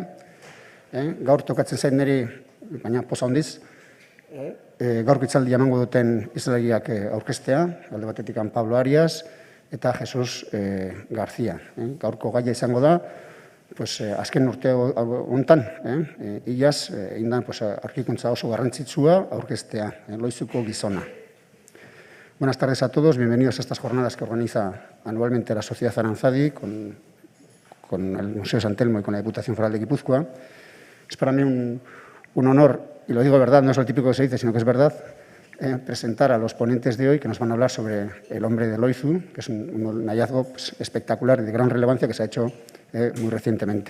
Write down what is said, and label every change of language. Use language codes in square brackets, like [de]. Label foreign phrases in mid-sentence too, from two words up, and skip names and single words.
[eu] Gaur tokatzen zain niri, baina poza hondiz, gaurko hitzaldia emango duten hizlariak aurkeztea, alde batetik Pablo Arias eta Jesus García. Gaurko gaia izango da, azken urte honetan, iaz, indan arkikuntza oso garrantzitsua aurkeztea, Loizuko gizona. [es] Buenas tardes a todos, bienvenidos a estas jornadas que organiza anualmente la Sociedad Aranzadi con el Museo San Telmo y con la Diputación Foral de Guipúzcoa. Es para mí un honor, y lo digo de verdad, no es lo típico que se dice, sino que es verdad, presentar a los ponentes de hoy que nos van a hablar sobre el hombre de Loizu, que es un hallazgo espectacular y de gran relevancia que se ha hecho muy recientemente.